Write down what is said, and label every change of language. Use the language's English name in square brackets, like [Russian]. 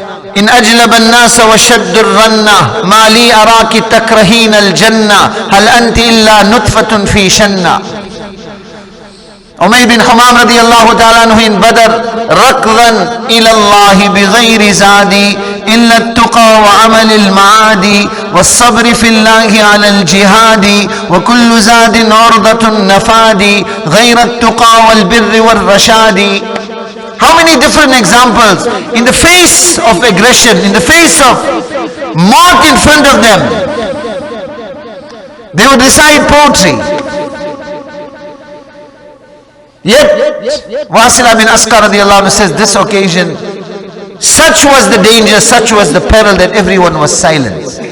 [Arabic] إن أجلب الناس وشد الرنة ما لي أراك تكرهين الجنة هل أنت إلا نطفة في شنة. [English] Umayr bin Khamam radiyallahu ta'ala anhu in Badr, [Arabic] ركضا إلى الله بغير زادي إلا التقى وعمل المعادي والصبر في الله على الجهاد وكل زاد عرضة النفاد غير التقى والبر والرشاد. [English] How many different examples in the face of aggression, in the face of mock in front of them, they would recite poetry. Yet Wasila bin Asqa radiallahu anhu says, this occasion, such was the danger, such was the peril that everyone was silent.